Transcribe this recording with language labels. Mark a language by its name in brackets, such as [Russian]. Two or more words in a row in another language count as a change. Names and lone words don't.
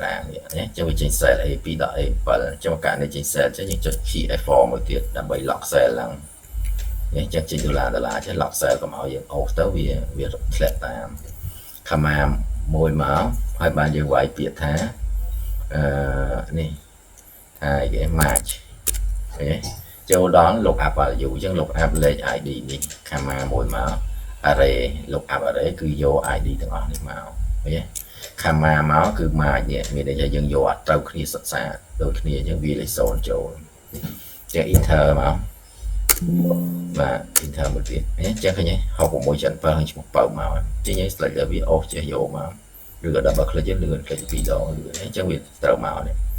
[Khmer] រាងនេះអញ្ចឹងវាចេញ cell A2.A7 អញ្ចឹងមកករណីចេញ cell អញ្ចឹងយើងចុច key F4 មួយទៀតដើម្បី [English] lock cell [Khmer] ឡើងអញ្ចឹងចេញដុល្លារចេះ [English] lock cell [Khmer] កុំឲ្យ យើងអូសទៅវាធ្លាក់តាម command មួយមកហើយបានយើងវាយពាក្យថានេះថាគេ match ឃើញទេចូលដល់ [English] look up value [Khmer] អញ្ចឹង [English] look up [Khmer] លេខ ID នេះ command មួយមក [English] array look up array [Khmer] គឺយក ID ទាំងអស់នេះមកឃើញទេ command មកគឺ match នេះមានន័យថាយើងយកអត់ត្រូវគ្នាសិក្សាដូចគ្នាអញ្ចឹងវាលេខ0ចូលអញ្ចឹង enter មកបាទ enter មួយទៀតអញ្ចឹងឃើញទេ6677ហើយឈ្មោះបើមកអញ្ចឹងយើង select លើវាអូសចេះយកមកឬក៏ [English] double click [Khmer] លឿន click ពីរដងលឿនអញ្ចឹងវាត្រូវមកនេះ